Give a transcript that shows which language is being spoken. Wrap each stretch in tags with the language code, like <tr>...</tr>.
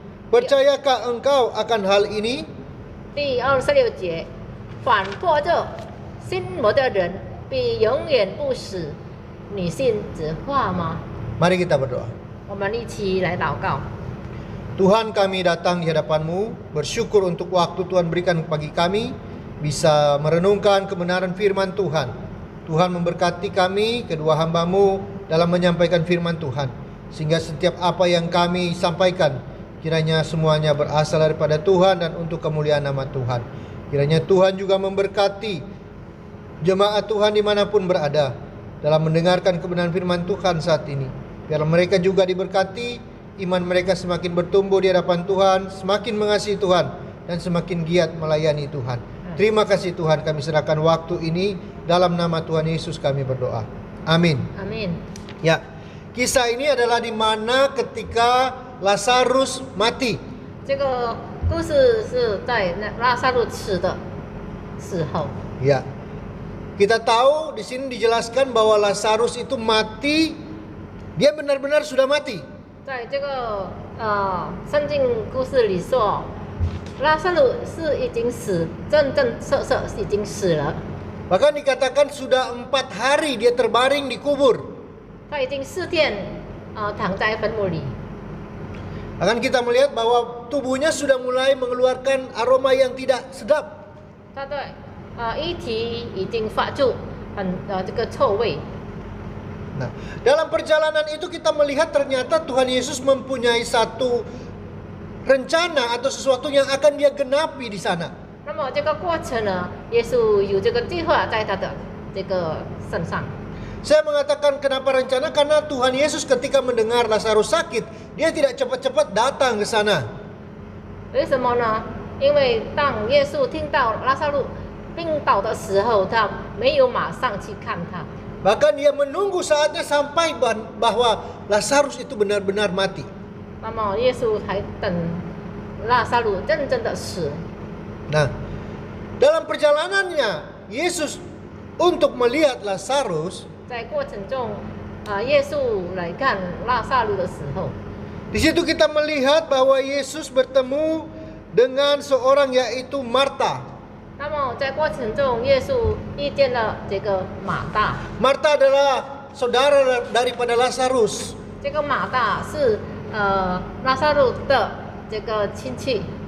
<id>Percayakah engkau akan hal ini?</id> <zh>第26节，反或者信我的人必永远不死。你信这话吗？</zh> <id>Mari kita berdoa.</id> <zh>我们一起来祷告。</zh> <id>Tuhan, kami datang di hadapan-Mu, bersyukur untuk waktu Tuhan berikan bagi kami bisa merenungkan kebenaran firman Tuhan. Tuhan memberkati kami, kedua hamba-Mu dalam menyampaikan firman Tuhan. Sehingga setiap apa yang kami sampaikan, kiranya semuanya berasal daripada Tuhan dan untuk kemuliaan nama Tuhan. Kiranya Tuhan juga memberkati jemaat Tuhan dimanapun berada dalam mendengarkan kebenaran firman Tuhan saat ini. Biar mereka juga diberkati, iman mereka semakin bertumbuh di hadapan Tuhan, semakin mengasihi Tuhan, dan semakin giat melayani Tuhan. Terima kasih Tuhan, kami serahkan waktu ini dalam nama Tuhan Yesus kami berdoa. Amin. Amin. Ya, kisah ini adalah di mana ketika Lazarus mati.</id> <zh>这个故事是在拉萨路死的时候。</zh> <id>Ya, kita tahu di sini dijelaskan bahwa Lazarus itu mati, dia benar-benar sudah mati.</id> <zh>在这个圣经故事里说，拉萨路是已经死，真已经死了。</zh> <id>Bahkan dikatakan sudah 4 hari dia terbaring di kubur.</id> <zh>他已经4天躺在坟墓里。</zh> <id>Akan kita melihat bahwa tubuhnya sudah mulai mengeluarkan aroma yang tidak sedap.</id> <zh>他的遗体已经发出这个臭味。</zh> <id>Nah, dalam perjalanan itu kita melihat ternyata Tuhan Yesus mempunyai satu rencana atau sesuatu yang akan dia genapi di sana.</id> <zh>那么这个过程呢，耶稣有这个计划在他的这个身上。</zh> <id>Saya mengatakan kenapa rencana, karena Tuhan Yesus ketika mendengar Lazarus sakit, dia tidak cepat-cepat datang ke sana.</id> <zh>为什么呢？因为当耶稣听到拉萨路病倒的时候，他没有马上去看他。</zh> <id>Bahkan dia menunggu saatnya sampai bahwa Lazarus itu benar-benar mati.</id> <zh>那么耶稣还等拉萨路真正的死。</zh> <id>Nah, dalam perjalanannya Yesus untuk melihat Lazarus,</id> <zh>在过程中，耶稣来看拉萨路的时候，</zh> <id>di situ kita melihat bahwa Yesus bertemu dengan seorang yaitu Marta.</id> <zh>那么在过程中，耶稣遇见了这个马大。</zh> <id>Marta adalah saudara daripada Lazarus.</id> <zh>这个马大是拉萨路的这个亲戚。</zh>